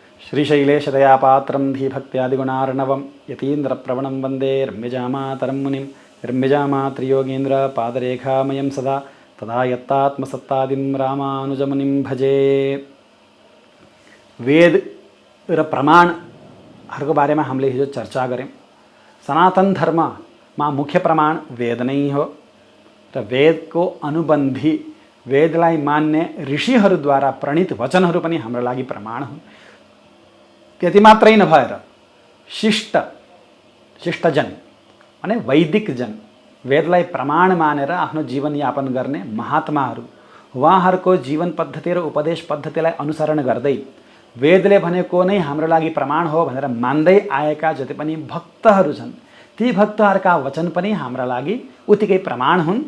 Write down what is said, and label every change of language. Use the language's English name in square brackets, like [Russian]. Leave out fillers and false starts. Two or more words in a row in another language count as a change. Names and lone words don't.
[Sanskrit] श्रीशैलेशदयापात्रं धीभक्त्यादिगुणार्णवं यतीन्द्रप्रवणं वन्दे रम्यजामातरं मुनिं रम्यजामात्रियोगीन्द्रपादरेखामयं सदा तदा यत्तात्मसत्तादिं रामानुजमुनिं भजे। [Nepali] वेद र प्रमाणहरूको बारेमा हामीले हिजो चर्चा गऱ्यौँ। सनातन धर्ममा मुख्य प्रमाण वेद नै हो र वेदको अनुबन्धी वेदलाई मान्ने ऋषिहरूद्वारा प्रणीत वचनहरू पनि हाम्रो लागि प्रमाण हुन्। त्यति मात्रै नभएर शिष्टजन अनि वैदिक जन वेदलाई प्रमाण मानेर आफ्नो जीवनयापन गर्ने महात्माहरू उहाँहरूको जीवन पद्धति र उपदेश पद्धतिलाई अनुसरण गर्दै वेदले भनेको नै हाम्रो लागि प्रमाण हो भनेर मान्दै आएका जति पनि भक्तहरू छन् ती भक्तहरूका वचन पनि हाम्रा लागि उत्तिकै प्रमाण हुन्।